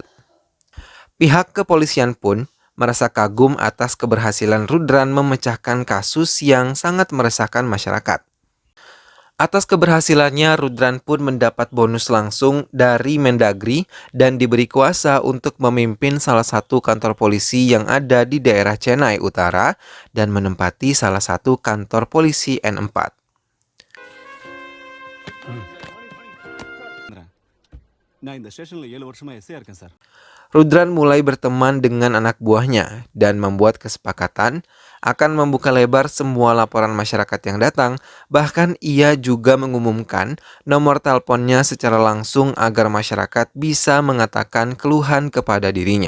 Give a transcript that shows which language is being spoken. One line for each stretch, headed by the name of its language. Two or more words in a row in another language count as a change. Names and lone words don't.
Indonesian: Pihak kepolisian pun merasa kagum atas keberhasilan Rudran memecahkan kasus yang sangat meresahkan masyarakat. Atas keberhasilannya, Rudran pun mendapat bonus langsung dari Mendagri dan diberi kuasa untuk memimpin salah satu kantor polisi yang ada di daerah Chennai Utara dan menempati salah satu kantor polisi N4.
Tamil: நான் இந்த ஸ்டேஷன்ல 7 வருஷமா எஸ்ஐயா இருக்கேன் சார்.
Indonesian: Rudran mulai berteman dengan anak buahnya dan membuat kesepakatan akan membuka lebar semua laporan masyarakat yang datang. Bahkan ia juga mengumumkan nomor teleponnya secara langsung agar masyarakat bisa mengatakan keluhan kepada dirinya.